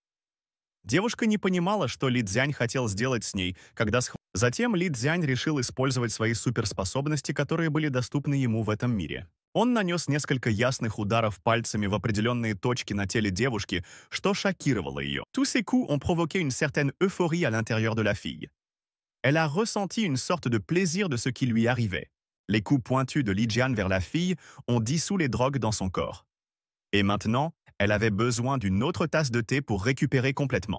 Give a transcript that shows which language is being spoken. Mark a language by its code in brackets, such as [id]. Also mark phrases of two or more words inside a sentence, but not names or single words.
[ru] Девушка не понимала, что Ли Цзянь хотел сделать с ней, когда Затем Ли Цзянь решил использовать свои суперспособности, которые были доступны ему в этом мире. Он нанес несколько ясных ударов пальцами в определенные точки на теле девушки, что шокировало ее. [fr] Tous ces coups ont provoqué une certaine euphorie à l'intérieur de la fille. Elle a ressenti une sorte de plaisir de ce qui lui arrivait. Les coups pointus de Li Jian vers la fille ont dissous les drogues dans son corps. Et maintenant, elle avait besoin d'une autre tasse de thé pour récupérer complètement.